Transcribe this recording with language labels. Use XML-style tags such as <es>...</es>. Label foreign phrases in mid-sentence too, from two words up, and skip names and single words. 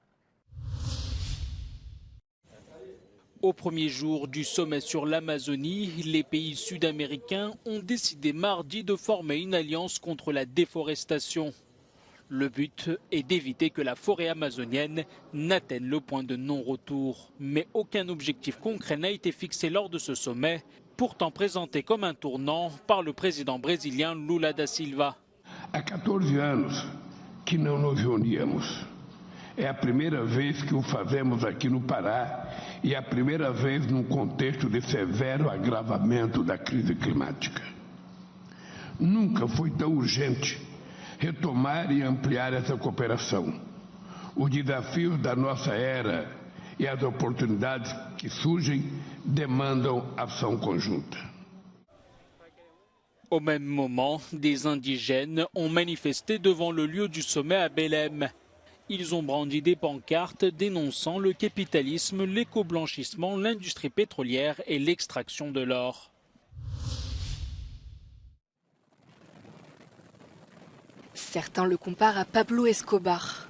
<fr>Au premier jour du sommet sur l'Amazonie, les pays sud-américains ont décidé mardi de former une alliance contre la déforestation. Le but est d'éviter que la forêt amazonienne n'atteigne le point de non-retour. Mais aucun objectif concret n'a été fixé lors de ce sommet, pourtant présenté comme un tournant par le président brésilien Lula da Silva.</fr> <pt>Há 14 anos que não nos reuníamos. É a primeira vez que o fazemos aqui no Pará e a primeira vez num contexto de severo agravamento da crise climática. Nunca foi tão urgente retomar e ampliar essa cooperação. Os desafios da nossa era e as oportunidades que surgem demandam ação conjunta.</pt> <fr>Au même moment, des indigènes ont manifesté devant le lieu du sommet à Belém. Ils ont brandi des pancartes dénonçant le capitalisme, l'éco-blanchissement, l'industrie pétrolière et l'extraction de l'or. Certains le comparent à Pablo Escobar.</fr>